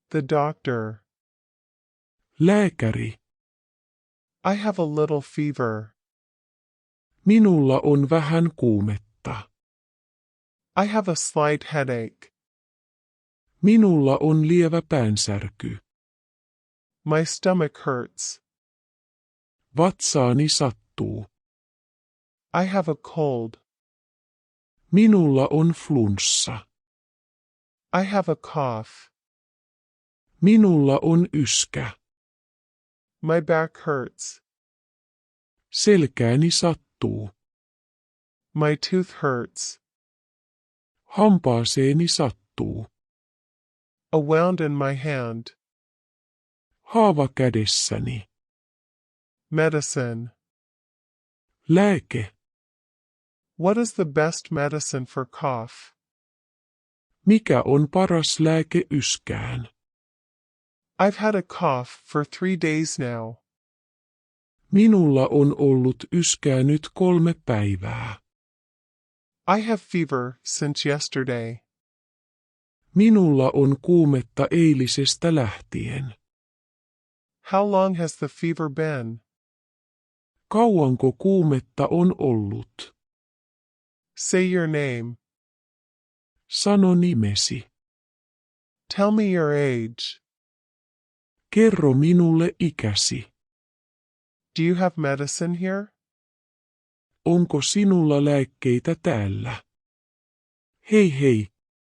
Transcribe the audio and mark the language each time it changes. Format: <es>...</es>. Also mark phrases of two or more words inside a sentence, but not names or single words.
<en>The doctor.</en> <fi>Lääkäri.</fi> <en>I have a little fever.</en> <fi>Minulla on vähän kuumetta.</fi> <en>I have a slight headache.</en> <fi>Minulla on lievä päänsärky.</fi> <en>My stomach hurts.</en> <fi>Vatsaani sattuu.</fi> <en>I have a cold.</en> <fi>Minulla on flunssa.</fi> <en>I have a cough.</en> <fi>Minulla on yskä.</fi> <en>My back hurts.</en> <fi>Selkääni sattuu.</fi> <en>My tooth hurts.</en> <fi>Hampaaseeni sattuu.</fi> <en>A wound in my hand.</en> <fi>Haava kädessäni.</fi> <en>Medicine.</en> <fi>Lääke.</fi> <en>What is the best medicine for cough?</en> <fi>Mikä on paras lääke yskään?</fi> <en>I've had a cough for 3 days now.</en> <fi>Minulla on ollut yskää nyt 3 päivää.</fi> <en>I have fever since yesterday.</en> <fi>Minulla on kuumetta eilisestä lähtien.</fi> <en>How long has the fever been?</en> <fi>Kauanko kuumetta on ollut?</fi> <en>Say your name.</en> <fi>Sano nimesi.</fi> <en>Tell me your age.</en> <fi>Kerro minulle ikäsi.</fi> <en>Do you have medicine here?</en> <fi>Onko sinulla lääkkeitä täällä? Hei hei,</fi>